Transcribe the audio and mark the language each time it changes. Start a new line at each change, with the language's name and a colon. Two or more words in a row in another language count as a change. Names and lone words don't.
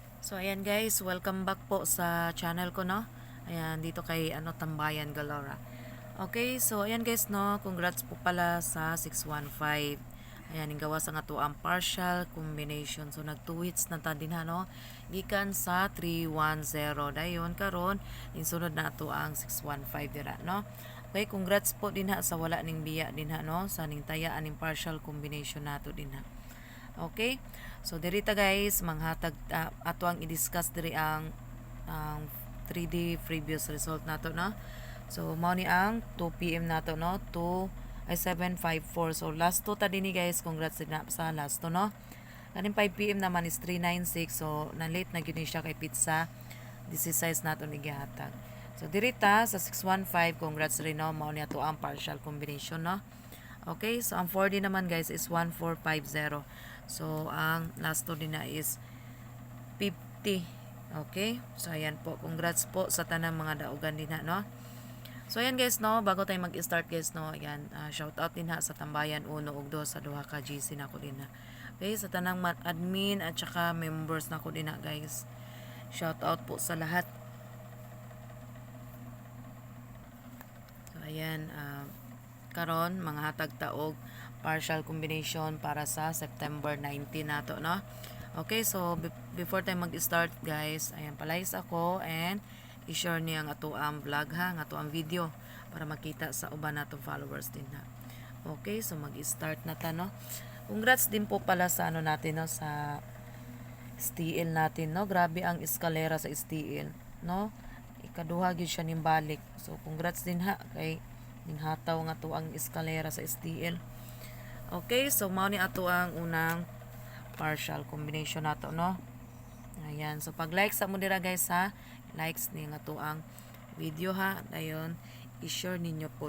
Filipino: So ayan guys,
English: welcome back
Filipino: po sa channel ko, no. Ayan, dito kay Tambayan Galora. Okay, so ayan guys, no, congrats po pala sa 615.
Cebuano: Ayan, yung gawa sa nga to ang
English: partial combination.
Cebuano: So nag 2 hits na ta din ha, no. Gikan sa 310 dayon karon insunod na to ang 615 dira, no. Okay, congrats po din ha sa wala ning biya din ha, no, sa ning tayaan ning
English: partial combination
Cebuano: nato din ha. Okay? So dirita guys, manghatag ato ang i-discuss diri ang
English: 3D previous result
Cebuano: nato, no. So mao ni ang 2 PM nato, no. 754. So last to ta dinhi guys, congrats din na sa last to, no. Kaning 5 PM naman is 396. So na late na gyud ni siya kay pizza.
English: This is size
Cebuano: nato ni gihatag. So dirita sa 615, congrats rin, no. Mao ni ato ang
English: partial combination,
Cebuano: no. Okay, so ang 4D naman guys is 1450. So ang last to din na is 50. Okay, so ayan po, congrats po sa tanang mga daugan din ha, no. So ayan guys, no, bago tayo mag-start guys, no, ayan, shout out din ha sa Tambayan 1 ug 2 sa duha ka GC nako din ha. Okay, sa tanang admin at saka members nako din ha guys.
Filipino: Shout out po sa lahat.
Cebuano: So ayan, karon mga hatag taog
English: partial combination
Cebuano: para sa September 19 nato, no. Okay, so before tayo mag-start guys, ayan, palayas ako and i-share niya ang ato ang vlog ha, ang ato ang video para makita sa uban natong followers din ha. Okay, so mag-start na ta, no. Congrats din po pala sa natin, no, sa STL natin, no. Grabe ang eskalera sa STL, no. Ikaduha gyud siya nimbalik. So congrats din ha kay ning hataw nga to ang eskalera sa STL. Okay, so mao ni ato ang unang
English: partial combination
Cebuano: nato, no. Ayan, so pag like sa mo dira guys ha, likes ni nga to ang video ha, dayon i-share ninyo pod.